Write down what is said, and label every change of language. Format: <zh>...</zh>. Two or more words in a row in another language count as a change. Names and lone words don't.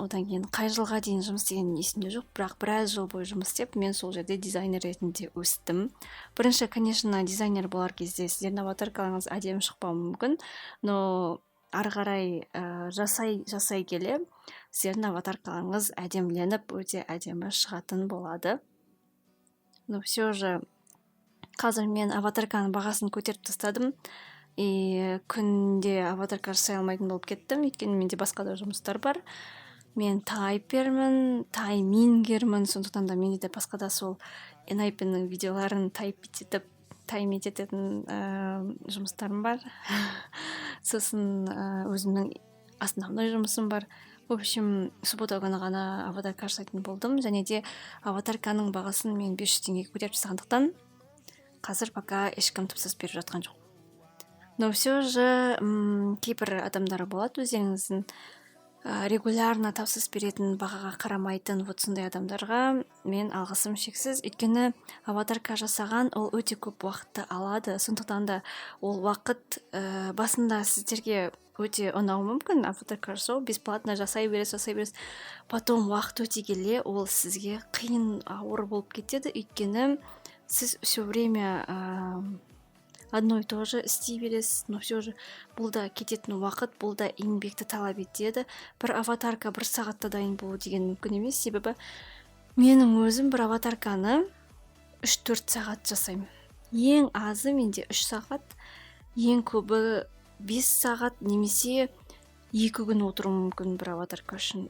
<kk>Одан кейін қай жылға дейін жұмыс істегенім есімде жоқ, бірақ біраз жыл бойы жұмыс істеп, мен сол жерде дизайнер ретінде өстім. Бірінші, конечно, дизайнер болар кезде сіздердің аватаркаларыңыз әдемі шықпауы мүмкін, но ары қарай жасай келе сіздердің аватаркаларыңыз әдеміленіп, өте әдемі шығатын болады.</kk> <ru>Но все же</ru> <kk>қазір мен аватарканың бағасын көтеріп тастадым. И күнде аватарка жасай алмайтын болып кеттім. Өйткені менде басқа да жұмыстар бар. Мен тайпермін, таймингермін. Сондықтан да менде де басқа да сол NIP-ның видеоларын таймит ететін жұмыстарым бар. Сосын өзімнің основной жұмысым бар.</kk> <ru>В общем,</ru> <kk>суббота күні ғана аватарка жасайтын болдым. Және де аватарканың бағасын мен 500 теңгеге көтеріп тастағандықтан қазір пока ешкім тапсырыс беріп жатқан жоқ.</kk> <ru>Но все же</ru> <kk>кейбір адамдар болады, өздеріңіздің регулярно тапсырыс беретін, бағаға қарамайтын вот сондай адамдарға мен алғысым шексіз. Өйткені аватарка жасаған ол өте көп уақытты алады. Сондықтан да ол уақыт басында сіздерге өте ұнауы мүмкін. Аватарка жасау бесплатно жасай бересіз. Потом уақыт өте келе ол сізге қиын, ауыр болып кетеді. Өйткені сіз</kk> <ru>все время одно и то же</ru> <kk>істей бересіз,</kk> <ru>но все же</ru> <kk>бұл да кететін уақыт, бұл да еңбекті талап етеді. Бір аватарка 1 сағатта дайын болу деген мүмкін емес. Себебі менің өзім бір аватарканы 3-4 сағат жасаймын. Ең азы менде 3 сағат, ең көбі 5 сағат немесе 2 күн отыру мүмкін бір аватарка үшін.</kk>